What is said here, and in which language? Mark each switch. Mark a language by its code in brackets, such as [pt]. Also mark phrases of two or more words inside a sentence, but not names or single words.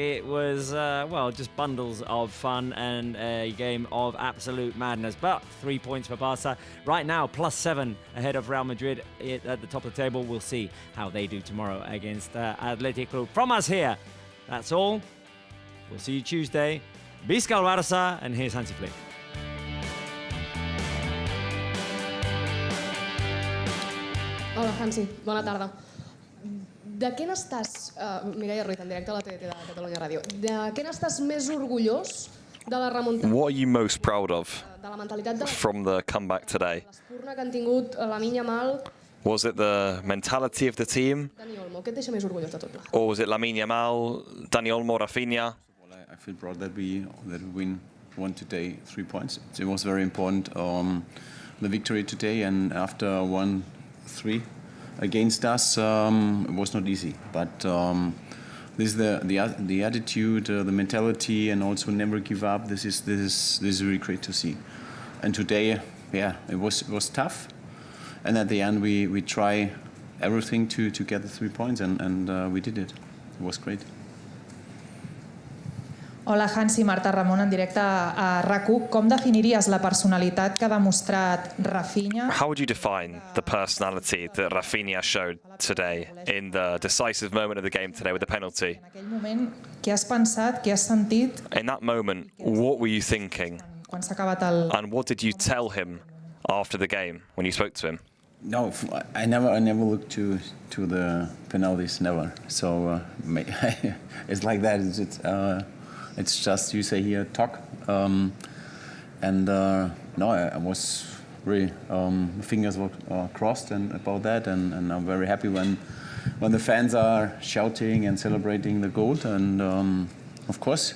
[en] It was, well, just bundles of fun and a game of absolute madness. But 3 points for Barca. Right now, +7 ahead of Real Madrid at the top of the table. We'll see how they do tomorrow against Athletic Club. From us here, that's all. We'll see you Tuesday. [ca] Visca el Barça, [en] and here's Hansi Flick. [ca] Hola, Hansi. Bona tarda. De què n'estàs, Mireia Ruiz, en directe a la TDT de Catalunya Ràdio, de què n'estàs més orgullós de la remuntada? [en] What are you most proud of [ca] De la mentalitat de [en] from the comeback today? [ca] l'espurna que han tingut Lamine Yamal, [en] Was it the mentality of the team? [ca] Danny Olmo? Què et deixa més orgullós de tot plegat? [en] Or was it Lamine Yamal, Danny Olmo, Rafinha? I feel proud that we won today 3 points. It was very important, the victory today, and after 1-3 against us, it was not easy. But this is the attitude, the mentality, and also never give up. This is really great to see. And today, yeah, it was tough. And at the end, we try everything to get the 3 points, and we did it. It was great. [ca] Hola, Hansi, Marta Ramon, en directe a RAC1. Com definiries la personalitat que ha demostrat Rafinha? [en] How would you define the personality that Rafinha showed today in the decisive moment of the game today with the penalty? [ca] En aquell moment, què has pensat, què has sentit [en] In that moment, what were you thinking? [ca] quan s'ha acabat el... [en] And what did you tell him after the game when you spoke to him? No, I never look to the penalties, never. So it's like that. It's just you say here talk, and no, I was really fingers were crossed and about that, and I'm very happy when the fans are shouting and celebrating the goal, and of course.